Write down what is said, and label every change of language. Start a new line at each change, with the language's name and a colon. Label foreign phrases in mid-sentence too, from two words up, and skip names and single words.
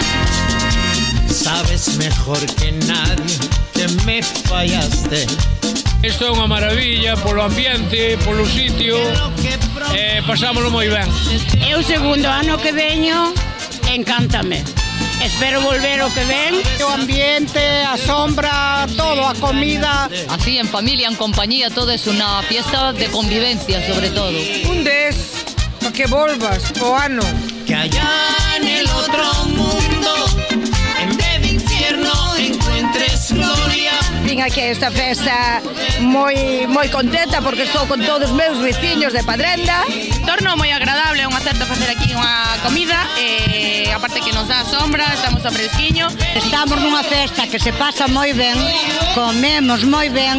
Spanish: Sabes mejor que nadie que me fallaste.
Galician: Isto é unha maravilla polo ambiente, polo sitio, pasámoslo moi ben. É o segundo ano que veño, encántame. Espero volver o que ven. O ambiente, a sombra, todo, a comida.
Spanish: Así, en familia, en compañía, todo es una fiesta de convivencia, sobre todo.
Galician: Un des, para que volvas o ano.
Spanish: Que allá en el otro mundo, en vez de infierno, encuentres gloria.
Galician: Vin aquí que esta festa moi contenta porque estou con todos os meus veciños de Padrenda. Torno moi agradable, é unha certa facer aquí unha comida, aparte que nos dá sombra, estamos a fresquiño. Estamos nunha festa que se pasa moi ben, comemos moi ben.